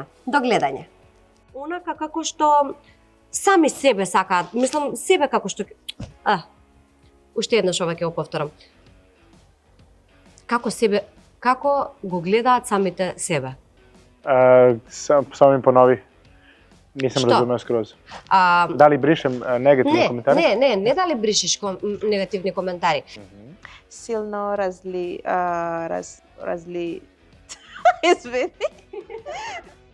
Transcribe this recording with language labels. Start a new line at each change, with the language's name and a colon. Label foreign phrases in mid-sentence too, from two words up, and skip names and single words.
Macedonian: До гледање. Онака како што сами себе сакаат, мислам себе како што уште еднаш ова ќе го повторам. Како го гледаат самите себе?
Serbian: Samo mi ponovi. Nisam
Macedonian: Što?
Serbian: razumeo skroz. Da li brišem negativne komentare?
Macedonian: Не дали бришиш негативни коментари. Силно извини.